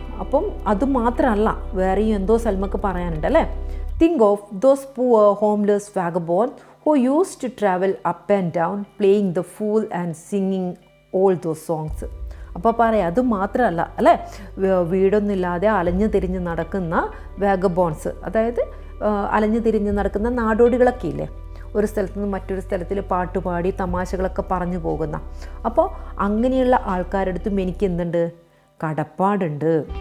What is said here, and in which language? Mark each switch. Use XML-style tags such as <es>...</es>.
<ml>അപ്പം അത് മാത്രമല്ല, വേറെയും എന്തോ സൽമക്ക് പറയാനുണ്ട് അല്ലേ.</ml> <en>Think of those poor homeless vagabond who used to travel up and down playing the fool and singing all those songs.</en> <ml>അപ്പോൾ പറയാം, അത് മാത്രമല്ല അല്ലേ, വീടൊന്നുമില്ലാതെ അലഞ്ഞു തിരിഞ്ഞ് നടക്കുന്ന വാഗബോൺസ്, അതായത് അലഞ്ഞു തിരിഞ്ഞ് നടക്കുന്ന നാടോടികളൊക്കെ ഇല്ലേ, ഒരു സ്ഥലത്ത് നിന്ന് മറ്റൊരു സ്ഥലത്തിൽ പാട്ടുപാടി തമാശകളൊക്കെ പറഞ്ഞു പോകുന്ന. അപ്പോൾ അങ്ങനെയുള്ള ആൾക്കാരുടെ അടുത്തും എനിക്ക് എന്തുണ്ട്, കടപ്പാടുണ്ട്.</ml>